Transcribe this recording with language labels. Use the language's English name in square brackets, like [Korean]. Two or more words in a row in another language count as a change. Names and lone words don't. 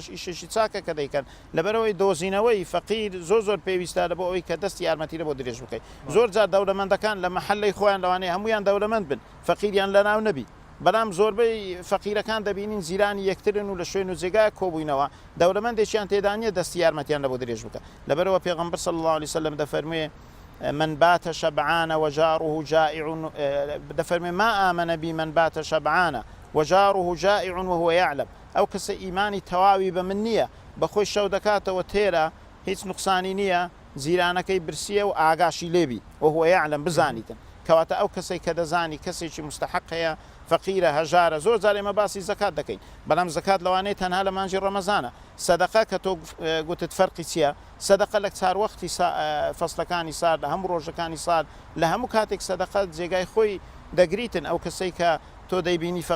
[Central Kurdish] ئیشێکی چاکە کە دەیکەن لەبەرەوەی دۆزینەوەی فەقیر زۆر زۆر پێویستە لە بۆ ئەوی کە دەستی یارمەتیرە بۆ درێژ بکەیت زۆر جار دەوڵەمەندەکان لە مەحەلەی خۆیان لەوانەیە هەمویان دەوڵەمەند بن فەقیریان لەناو نەبی بەڵام زۆربەی فەقیرەکان دەبینین زیرانی یەکترن و لە شوێن و جێگای کۆبووینەوە دەوڵەمەندێکیان تێدانیە دەستی یارمەتیان لە بۆ درێژ بکە لەبەرەوە پێغەمبەر [Arabic] صلی الله عليه وسلم [Central Kurdish] دەفەرموێ [Arabic] من بات شبعان وجاره جائع [Central Kurdish] دەفەرمێ [Arabic] ما آمن بي من بات شبعان وجاره جائع وهو يعلم [Central Kurdish] ئەو کەسە ئیمانی تەواوی بە من نییە بەخۆی شەو دەکاتەوە تێرە هیچ نوقسانی نییە زیرانەکەی برسیە و ئاگاشی لێبی وهو يعلم بزانیتن کەواتە ئەو کەسێک کە دەزانی کەسێکی مستحق هەیە فەقیرە هەژارە زۆر جار ئێمە باسی زەکات دەکەین بەڵام زەکات لەوانەیە تەنها لە مانجی ڕەمەزانە سەدەقە کە تۆ گوتت فەرقی چییە سەدەقە لە چاروەختی فەسڵەکانی سارد لە هەموو ڕۆژەکانی سال لە هەموو کاتێک سەدەقە جێگای خۆی دەگریتن ئەو کەسەی کە تۆ دەیبینی فەقیر